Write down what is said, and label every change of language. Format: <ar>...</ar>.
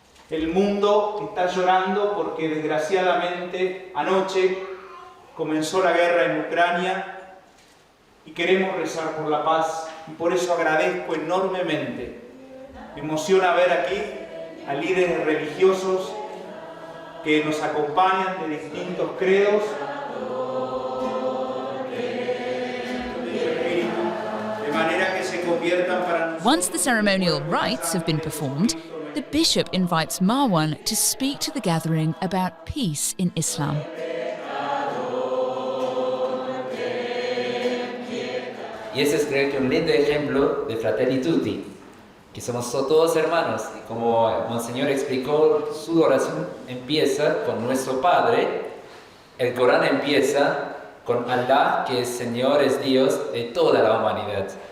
<es>El mundo está llorando porque desgraciadamente anoche comenzó la guerra en Ucrania y queremos rezar por la paz, y por eso agradezco enormemente. Me emociona ver aquí a líderes religiosos que nos acompañan de distintos credos, de manera que se conviertan para nosotros.</es> <en>Once the ceremonial rites have been performed, the bishop invites Marwan to speak to the gathering about peace in Islam.</en> <es>Y ese es, creo que, un lindo ejemplo de Fratelli Tutti, que somos todos hermanos. Y como Monseñor explicó, su oración empieza con nuestro Padre, el Corán empieza con Allah, que es Señor, es Dios de toda la humanidad.</es>